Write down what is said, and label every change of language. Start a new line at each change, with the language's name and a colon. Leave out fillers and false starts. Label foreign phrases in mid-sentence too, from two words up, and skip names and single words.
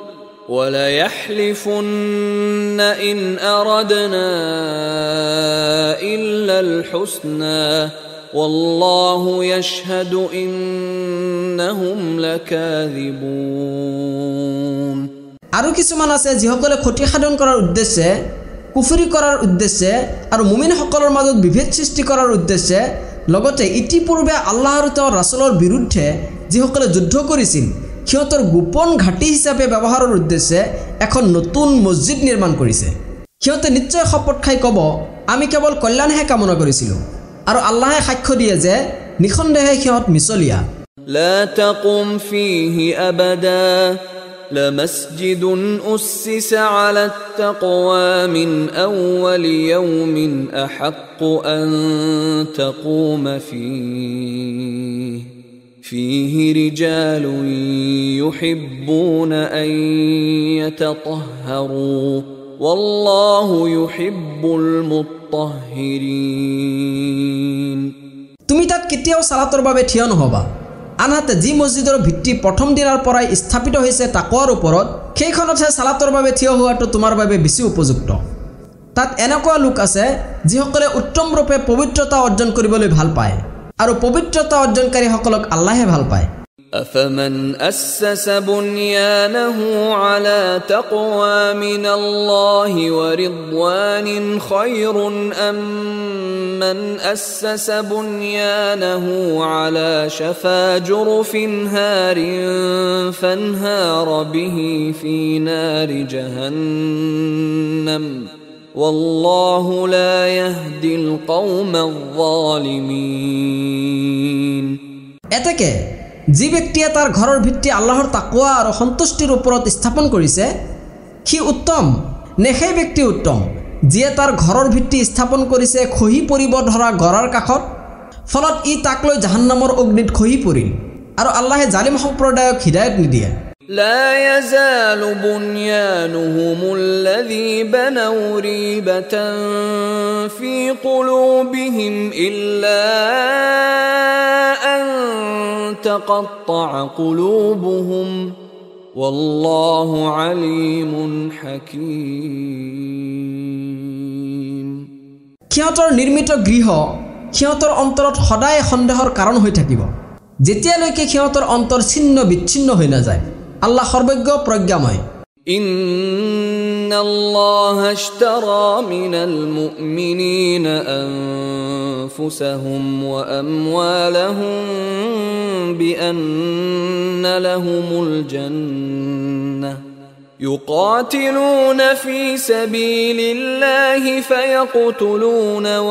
Arabic: وليحلفن إن أردنا إلا الحسنى والله يشهد إنهم لكاذبون
Assamese: আৰু কিছুমান আছে যিসকলে ক্ষতি সাধন কৰাৰ উদ্দেশ্যে কুফৰি কৰাৰ উদ্দেশ্যে আৰু মুমিনসকলৰ মাজত বিভেদ সৃষ্টি কৰাৰ উদ্দেশ্যে লগতে ইতিপূৰ্বে আল্লাহ আৰু তেওঁৰ ৰাসূলৰ বিৰুদ্ধে যিসকলে যুদ্ধ কৰিছিল সিহঁতৰ গোপন ঘাটি হিচাপে ব্যৱহাৰৰ উদ্দেশ্যে এখন নতুন মছজিদ নিৰ্মাণ কৰিছে সিহঁতে নিশ্চয় শপত খাই ক'ব আমি কেৱল কল্যাণহে কামনা কৰিছিলোঁ আৰু আল্লাহে সাক্ষ্য দিয়ে যে নিখণ্ডেহে সিহঁত মিছলীয়া
Arabic: لا تقم فيه أبدا لمسجد أسس على التقوى من أول يوم أحق أن تقوم فيه رجال يحبون أن يتطهروا والله يحب المطهرين
Assamese: তুমি তাত কেতিয়াও সালাতৰ বাবে থিয় নহবা আনহাতে যি মছজিদৰ ভিত্তি প্ৰথম দিনৰ পৰাই স্থাপিত হৈছে তাকৱাৰ ওপৰত সেইখনতহে সালাতৰ বাবে থিয় হোৱাটো তোমাৰ বাবে বেছি উপযুক্ত তাত এনেকুৱা লোক আছে যিসকলে উত্তম ৰূপে পবিত্ৰতা অৰ্জন কৰিবলৈ ভাল পায় আৰু পবিত্ৰতা অৰ্জনকাৰীসকলক আল্লাহে ভাল পায়
Arabic: أفمن أسس بنيانه على تقوى من الله ورضوان خير أم من أسس بنيانه على شفا جرف هار فانهار به في نار جهنم والله لا يهدي القوم الظالمين
Assamese: এতেকে যি ব্যক্তিয়ে তাৰ ঘৰৰ ভিত্তি আল্লাহৰ তাকৱা আৰু সন্তুষ্টিৰ ওপৰত স্থাপন কৰিছে সি উত্তম নে সেই ব্যক্তি উত্তম যিয়ে তাৰ ঘৰৰ ভিত্তি স্থাপন কৰিছে খহি পৰিব ধৰা গৰাৰ কাষত ফলত ই তাক লৈ জাহান্নামৰ অগ্নিত খহি পৰিল আৰু আল্লাহে জালিম সম্প্ৰদায়ক হিদায়ত নিদিয়ে
Arabic: لا يزال بنيانهم الذي بنوا ريبة في قلوبهم إلا أن تقطع قلوبهم والله عليم حكيم
Assamese: সিহঁতৰ নিৰ্মিত গৃহ সিহঁতৰ অন্তৰত সদায় সন্দেহৰ কাৰণ হৈ থাকিব যেতিয়ালৈকে সিহঁতৰ অন্তৰ ছিন্ন বিচ্ছিন্ন হৈ নাযায় আল্লাহ সৰ্বজ্ঞ প্ৰজ্ঞাময়
Arabic: إن الله اشترى من المؤمنين أنفسهم وأموالهم بأن لهم الجنة يقاتلون في سبيل الله فيقتلون